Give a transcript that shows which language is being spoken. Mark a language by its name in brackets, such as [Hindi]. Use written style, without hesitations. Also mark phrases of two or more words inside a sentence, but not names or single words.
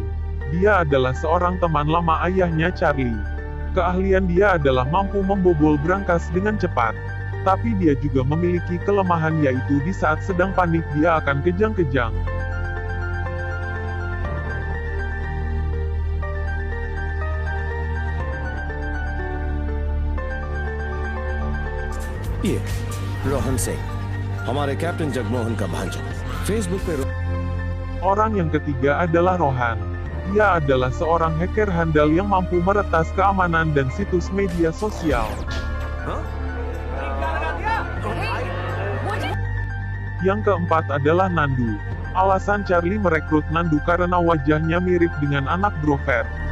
[Indonesian] Dia adalah seorang teman lama ayahnya Charlie. Keahlian dia adalah mampu membobol brankas dengan cepat. Tapi dia juga memiliki kelemahan, yaitu di saat sedang panik dia akan kejang-kejang. [Hindi] ये रोहन सिंह, हमारे कैप्टन जगमोहन का भांजा. Facebook पे [Indonesian] Orang yang ketiga adalah Rohan. Ia adalah seorang hacker handal yang mampu meretas keamanan dan situs media sosial. Yang keempat adalah Nandu. Alasan Charlie merekrut Nandu karena wajahnya mirip dengan anak Grover.